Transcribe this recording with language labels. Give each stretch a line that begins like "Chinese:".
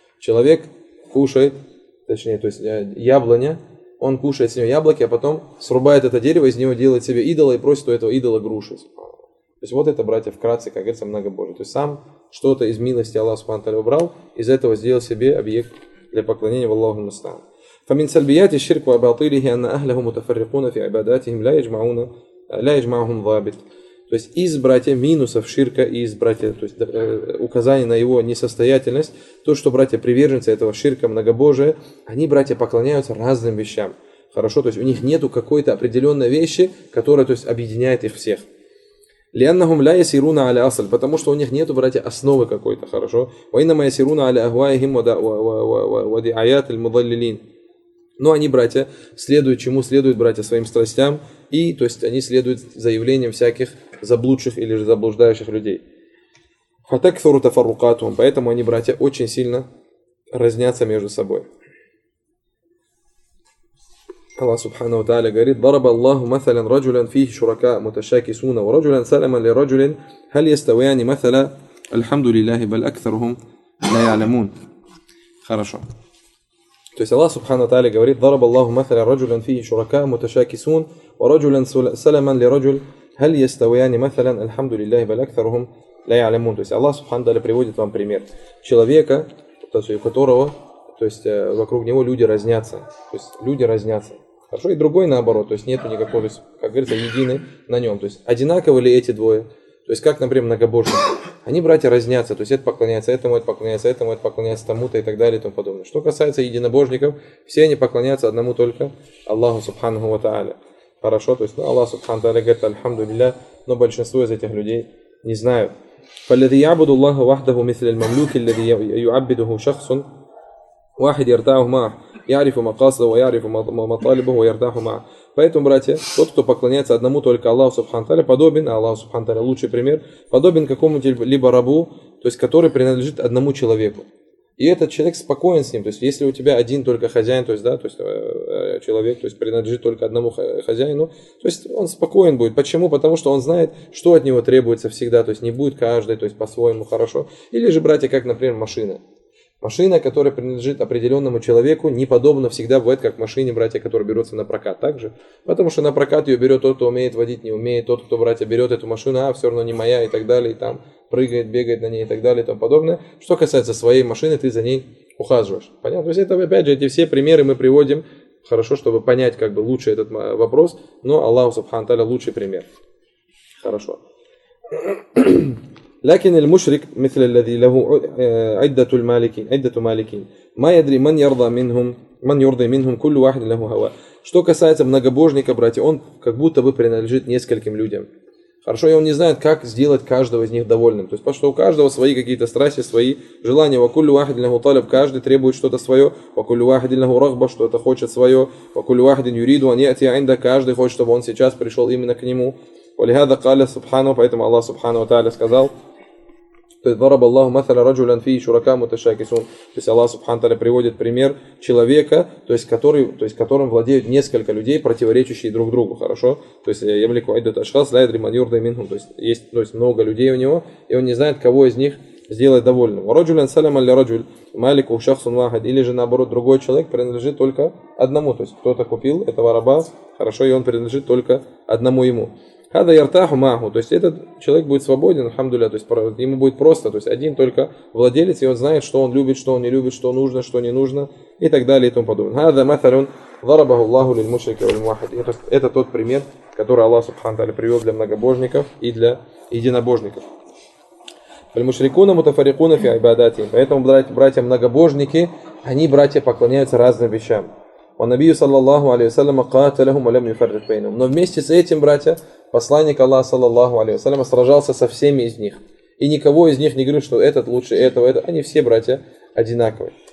Russian: Человек кушает, точнее, то есть яблоня, он кушает с него яблоки, а потом срубает это дерево, из него делает себе идола и просит у этого идола груши. То есть вот это, братья, вкратце, как говорится, многобожие. То есть сам что-то из милости Аллаха субхана ва тааля убрал, из этого сделал себе объект для поклонения в Аллаху мустан.
Arabic: فمن سلبيات الشرك وباطله أن أهله متفرقون في عباداتهم لا يجمعون لا يجمعهم ضابط.
Russian: То есть из братья минусов ширка и из братья, то есть указание на его несостоятельность, то, что братья приверженцы этого ширка многобожия, они, братья, поклоняются разным вещам. Хорошо, то есть у них нету какой-то определенной вещи, которая, то есть, объединяет их всех.
Arabic: لأنهم لا يسيرون على أصل,
Russian: потому что у них нету, братья, основы какой-то, хорошо.
Arabic: وإنما يسيرون على أهوائهم ودعايات المضللين.
Russian: Но они, братья, следуют чему? Следуют, братья, своим страстям, и, то есть, они следуют заявлениям всяких заблудших или же заблуждающих людей.
Arabic: فَتَكْثُرُ تَفَرُّقَاتُهُمْ,
Russian: поэтому они, братья, очень сильно разнятся между собой. Аллах Субхана ва Тааля говорит:
Arabic: ضَرَبَ اللَّهُ مَثَلًا رَجُلًا فِيهِ شُرَكَاءُ مُتَشَاكِسُونَ وَرَجُلًا سَلَمًا لِرَجُلٍ هَلْ يَسْتَوِيَانِ مَثَلًا الْحَمْدُ لِلَّهِ بَلْ أَكْثَرُهُمْ لَا يَعْلَمُونَ.
Russian: Хорошо. То есть Аллах Субхана ва Тааля говорит:
Arabic: ضَرَبَ اللَّهُ مَثَلًا رَجُلًا فِيهِ شُرَكَاءُ مُتَشَاكِسُونَ وَرَجُلًا سَلَمًا لِرَجُلٍ هَلْ يَسْتَوِيَانِ مَثَلًا الْحَمْدُ لِلَّهِ بَلْ أَكْثَرُهُمْ لَا يَعْلَمُونَ.
Russian: То есть Аллах Субхана ва Тааля приводит вам пример человека, у которого, то есть вокруг него люди разнятся. То есть люди разнятся. Хорошо, и другой наоборот. То есть нету никакого, то есть, как говорится, едины на нем. То есть одинаковы ли эти двое? То есть как, например, многобожник? Они, братья, разнятся. То есть это поклоняется этому, это поклоняется тому-то и так далее и тому подобное. Что касается единобожников, все они поклоняются одному только Аллаху Субханаху ва Тааля. Хорошо, то есть ну, Аллах Субхану ва Тааля говорит
Arabic: «Альхамду лилля»,
Russian: но большинство из этих людей не знают.
Arabic: «Фаллязи ябуду Аллаху вахдаху мисля аль-мамлюки, ллязи юаббидуху шахсун». واحد يرتاح معه يعرف مقاصده ويعرف مطالبه ويرتاح معه.
Russian: Поэтому, братья, тот, кто поклоняется одному только Аллаху Субхану ва Тааля, подобен, Аллаху Субхану ва Тааля лучший пример, подобен какому-либо рабу, то есть который принадлежит одному человеку. И этот человек спокоен с ним. То есть если у тебя один только хозяин, то есть, да, то есть человек, то есть принадлежит только одному хозяину, то есть он спокоен будет. Почему? Потому что он знает, что от него требуется всегда. То есть не будет каждый, то есть по-своему хорошо. Или же, братья, как, например, машина. Машина, которая принадлежит определенному человеку, неподобно всегда бывает, как машине, братья, которые берутся на прокат. Так же? Потому что на прокат ее берет тот, кто умеет водить, не умеет. Тот, кто, братья, берет эту машину, а все равно не моя и так далее. И там прыгает, бегает на ней и так далее и тому подобное. Что касается своей машины, ты за ней ухаживаешь. Понятно? То есть, это, опять же, эти все примеры мы приводим, хорошо, чтобы понять как бы лучше этот вопрос. Но Аллаху Субхану ва Тааля лучший пример. Хорошо.
Arabic: لكن المشرك مثل الذي له عدة المالكين عدة مالكين ما يدري من يرضى منهم من يرضى منهم كل واحد له هوى.
Russian: Что касается многобожника, братья, он как будто бы принадлежит нескольким людям. Хорошо, и он не знает, как сделать каждого из них довольным. То есть, потому что у каждого свои какие-то страсти, свои желания.
Arabic: وكل واحد له طلب,
Russian: каждый требует что-то свое.
Arabic: وكل واحد له رغبة,
Russian: что-то хочет свое.
Arabic: وكل واحد يريد أن يأتي عنده,
Russian: каждый хочет, чтобы он сейчас пришел именно к нему.
Arabic: ولهذا قال سبحانه,
Russian: поэтому Аллах Субхана ва Тааля сказал, то есть
Arabic: ضرب الله مثلا رجلا فيه شركاء متشاكسون.
Russian: То есть Аллах Субхана ва Тааля приводит пример человека, то есть который, то есть которым владеют несколько людей, противоречащие друг другу, хорошо? То есть
Arabic: يملكوا عدة أشخاص لا يدري من يرضى منهم,
Russian: то есть много людей у него, и он не знает, кого из них сделать довольным.
Arabic: ورجلا سلما لرجل مالك شخص واحد,
Russian: или же наоборот, другой человек принадлежит только одному, то есть кто-то купил этого раба, хорошо, и он принадлежит только одному ему.
Arabic: هذا يرتاح معه,
Russian: то есть этот человек будет свободен, альхамдулиллях, то есть ему будет просто, то есть один только владелец, и он знает, что он любит, что он не любит, что нужно, что не нужно и так далее и тому подобное.
Arabic: هذا مثل ضربه الله للمشرك والموحد.
Russian: Это тот пример, который Аллах Субхана ва Тааля привел для многобожников и для единобожников.
Arabic: المشركون متفرقون في عباداتهم.
Russian: Поэтому, братья многобожники, они, братья, поклоняются разным вещам.
Arabic: وَنَبِيُّ صَلَّى اللَّهُ عَلَيْهِ وَسَلَّمَ قَاتَلَهُمْ وَلَمْ يُفَرِّقْ بَيْنَهُمْ.
Russian: Но вместе с этим, братья, посланник Аллаха, саллаллаху алейхи ва саллям, сражался со всеми из них. И никого из них не говорил, что этот лучше этого, это. Они все, братья, одинаковые.